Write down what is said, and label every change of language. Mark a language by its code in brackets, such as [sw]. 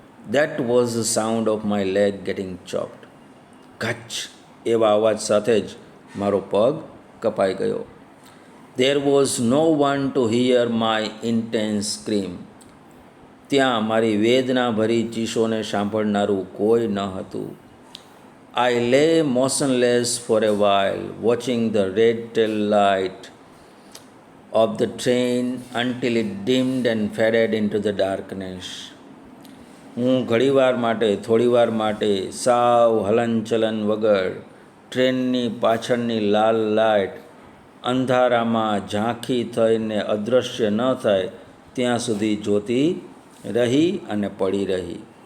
[en] That was the sound of my leg getting chopped. [gu] ઘચ એવા અવાજ સાથે જ મારો પગ કપાઈ ગયો. [en] There was no one to hear my intense scream. [gu] ત્યાં મારી વેદનાભરી ચીસોને સાંભળનારું કોઈ ન હતું. [en] I lay motionless for a while, watching the red tail light of the train until it dimmed and faded into the darkness. [gu] હું ઘણીવાર માટે થોડીવાર માટે સાવ હલનચલન વગર ટ્રેનની પાછળની લાલ લાઇટ અંધારામાં ઝાંખી થઈને અદૃશ્ય ન થાય ત્યાં સુધી જોતી રહી અને પડી રહી.